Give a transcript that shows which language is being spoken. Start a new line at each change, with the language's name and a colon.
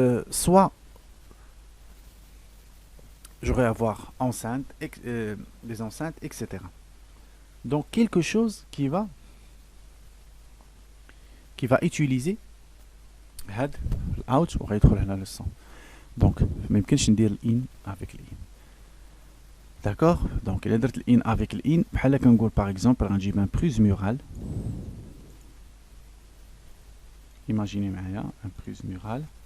French: Soit j'aurais à avoir enceinte, des enceintes, etc. Donc quelque chose qui va utiliser
Arabic: هاد
French: out
Arabic: وغيدخل هنا
French: le son. Donc
Arabic: ما يمكنش ندير الان
French: avec
Arabic: الان.
French: D'accord? Donc
Arabic: إلا درت الان
French: avec
Arabic: الان بحال كنقول
French: par exemple
Arabic: غنجيب
French: un prise murale. Imaginez
Arabic: معايا
French: un prise murale.